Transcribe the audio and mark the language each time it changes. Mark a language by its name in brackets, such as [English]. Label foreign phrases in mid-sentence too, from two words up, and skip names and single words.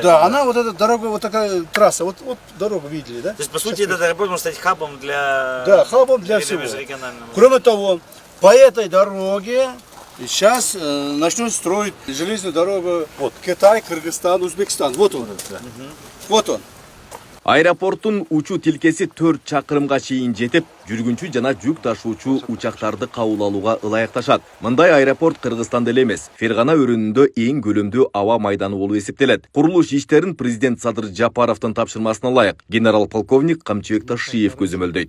[Russian] Да, она вот эта дорога, вот такая трасса, вот дорогу видели, да? То есть, по сути, этот аэропорт может стать хабом для... Да, хабом для всего. Кроме того, по этой дороге сейчас начнут строить железную дорогу Китай, Кыргызстан, Узбекистан. Вот он. Вот он. [Kyrgyz] Аэропорттун учуу тилкеси 4 чакырымга чейин жетип, жүргүнчү жана жүк ташуучу учактарды кабыл алууга ылайыкташат. Мындай аэропорт Кыргызстанда эле эмес, Фергана өрөөнүндө эң көлөмдүү аба майданы болуп эсептелет. Курулуш иштерин президент Садыр Жапаровдун тапшырмасына ылайык генерал-полковник Камчыбек Ташиев көзөмөлдөйт.